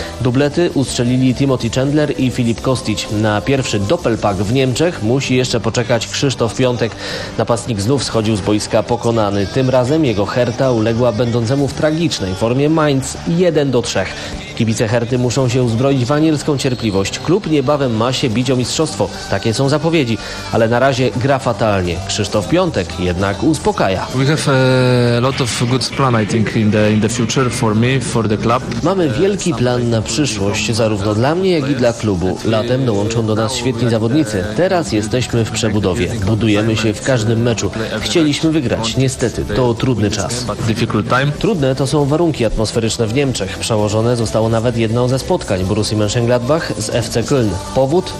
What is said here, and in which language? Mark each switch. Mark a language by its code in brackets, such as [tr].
[pl] Dublety ustrzelili Timothy Chandler i Filip Kostić. Na pierwszy doppelpack w Niemczech musi jeszcze poczekać Krzysztof Piątek. Napastnik znów schodził z boiska pokonany. Tym razem jego Hertha uległa będącemu w tragicznej formie Mainz 1-3. Kibice Herty muszą się uzbroić w anielską cierpliwość. Klub niebawem ma się bić o mistrzostwo. Takie są zapowiedzi. Ale na razie gra fatalnie. Krzysztof Piątek jednak uspokaja. [en] We have a lot of good plan, I think, in the future for me, for the club. [pl] Mamy wielki plan na przyszłość, zarówno dla mnie, jak i dla klubu. Latem dołączą do nas świetni zawodnicy. Teraz jesteśmy w przebudowie. Budujemy się w każdym meczu. Chcieliśmy wygrać. Niestety, to trudny czas. Trudne to są warunki atmosferyczne w Niemczech. Przełożone zostało nawet jedno ze spotkań Borussii Mönchengladbach z FC Köln. Powód?